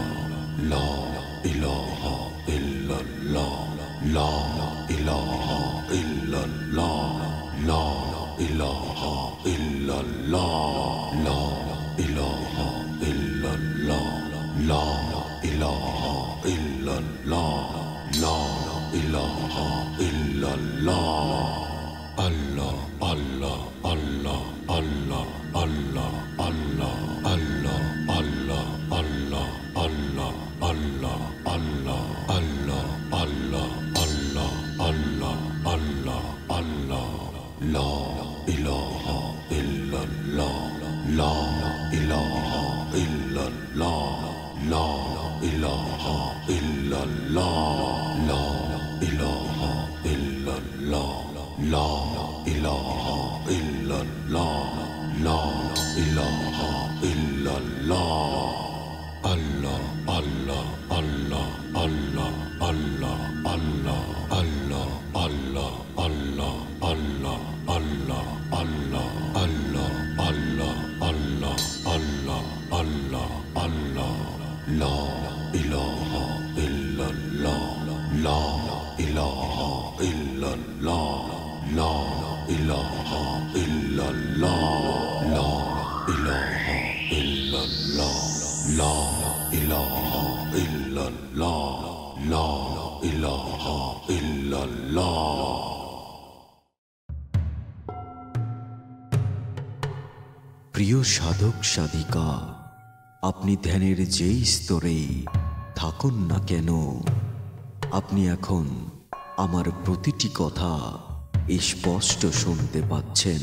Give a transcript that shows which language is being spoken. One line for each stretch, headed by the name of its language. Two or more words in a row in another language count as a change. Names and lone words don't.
Arabic: لا إله إلا الله، لا إله إلا الله، لا إله إلا الله، لا إله إلا الله، لا إله إلا الله، لا إله إلا الله. الله، الله، الله، الله، الله، الله، الله، الله، الله، الله، الله، الله، الله، الله، الله، الله، الله، الله. لا إله إلا الله، لا إله إلا الله، لا إله إلا الله، لا إله إلا الله، لا إله إلا الله، لا إله إلا الله. الله، الله، الله، الله، الله، الله، الله، الله، الله، الله، الله، الله، الله، الله، الله، الله، الله، الله. لا إله إلا الله، لا إله إلا الله، لا إله إلا الله، لا إله إلا الله، لا إله إلا الله، لا إله إلا الله.
Bangla: প্রিয় সাধক সাধিকা, আপনি ধ্যানের যেই স্তরেই থাকুন না কেন, আপনি এখন আমার প্রতিটি কথা স্পষ্ট শুনতে পাচ্ছেন।